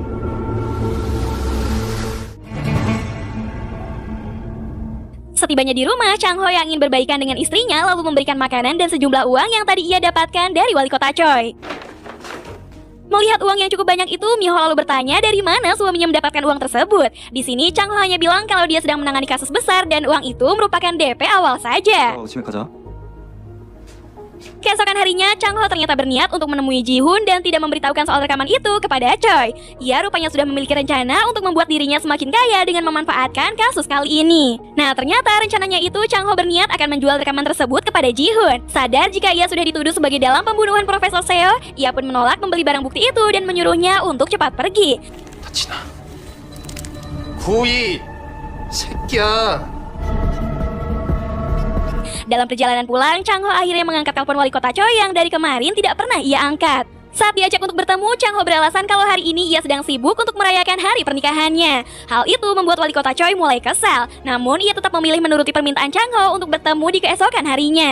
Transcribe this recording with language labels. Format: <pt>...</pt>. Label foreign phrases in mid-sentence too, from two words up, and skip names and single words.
<id>Setibanya di rumah, Chang Ho yang ingin berbaikan dengan istrinya lalu memberikan makanan dan sejumlah uang yang tadi ia dapatkan dari wali kota Choi. Melihat uang yang cukup banyak itu, Mi-ho lalu bertanya dari mana suaminya mendapatkan uang tersebut. Di sini, Chang Ho hanya bilang kalau dia sedang menangani kasus besar dan uang itu merupakan DP awal saja.</id> <ko>집에 가자.</ko> <id>Keesokan harinya, Chang Ho ternyata berniat untuk menemui Ji-hoon dan tidak memberitahukan soal rekaman itu kepada Choi. Ia rupanya sudah memiliki rencana untuk membuat dirinya semakin kaya dengan memanfaatkan kasus kali ini. Nah, ternyata rencananya itu Chang Ho berniat akan menjual rekaman tersebut kepada Ji-hoon. Sadar jika ia sudah dituduh sebagai dalam pembunuhan Profesor Seo, ia pun menolak membeli barang bukti itu dan menyuruhnya untuk cepat pergi.</id> <ko>다치나. 고이 새끼야.</ko> <id>Dalam perjalanan pulang, Chang Ho akhirnya mengangkat telepon wali kota Choi yang dari kemarin tidak pernah ia angkat. Saat diajak untuk bertemu, Chang Ho beralasan kalau hari ini ia sedang sibuk untuk merayakan hari pernikahannya. Hal itu membuat wali kota Choi mulai kesal. Namun, ia tetap memilih menuruti permintaan Chang Ho untuk bertemu di keesokan harinya.</id>